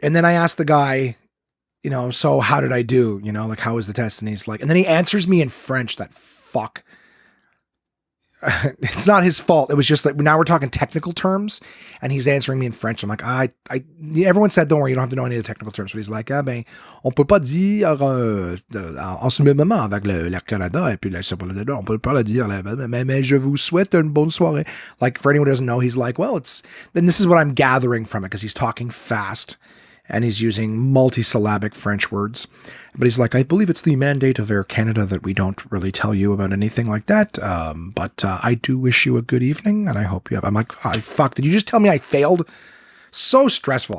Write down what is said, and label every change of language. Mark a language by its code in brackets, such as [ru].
[en] And then I asked the guy, so how did I do? Like, how was the test? And he's like, and then he answers me in French, that fuck. It's not his fault. It was just like, now we're talking technical terms and he's answering me in French. I'm like, everyone said, don't worry, you don't have to know any of the technical terms. [fr] But he's like, on peut pas dire, en ce moment avec l'Air Canada et puis la on peut pas le dire, mais je vous souhaite une bonne soirée. [en] Like, for anyone who doesn't know, he's like, then this is what I'm gathering from it, because he's talking fast. And he's using multisyllabic French words. But he's like, I believe it's the mandate of Air Canada that we don't really tell you about anything like that. But I do wish you a good evening, and I hope you have. I'm like, fuck, did you just tell me I failed? So stressful.